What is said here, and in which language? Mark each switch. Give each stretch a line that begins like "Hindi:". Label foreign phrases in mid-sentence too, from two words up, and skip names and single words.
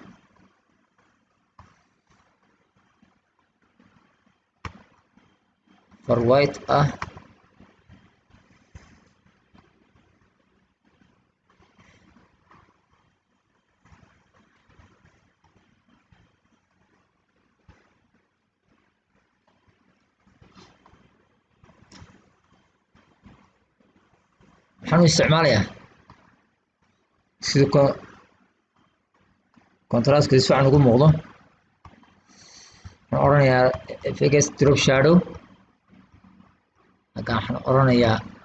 Somali: far white ah waxaan u isticmaalayaa sida contrastka si fiican ugu muuqdo waxaan oranayaa
English: fx drop shadow
Somali: halkan waxaan oranayaa